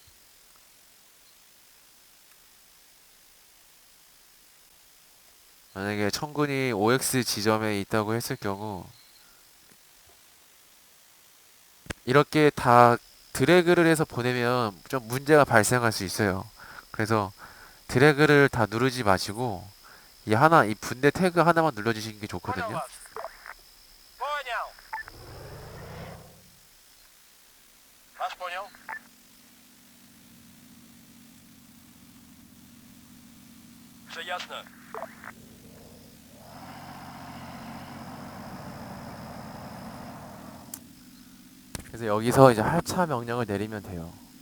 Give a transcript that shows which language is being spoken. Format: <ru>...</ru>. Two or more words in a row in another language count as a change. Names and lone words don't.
<ko>만약에 청군이 OX 지점에 있다고 했을 경우 이렇게 다 드래그를 해서 보내면 좀 문제가 발생할 수 있어요. 그래서 드래그를 다 누르지 마시고 이 분대 태그 하나만 눌러주시는 게</ko> <ru>Понял</ru> <ko>좋거든요.</ko> <ru>вас. Понял. Вас понял. Все ясно.</ru> <ko>그래서 여기서 이제 하차 명령을 내리면 돼요.</ko>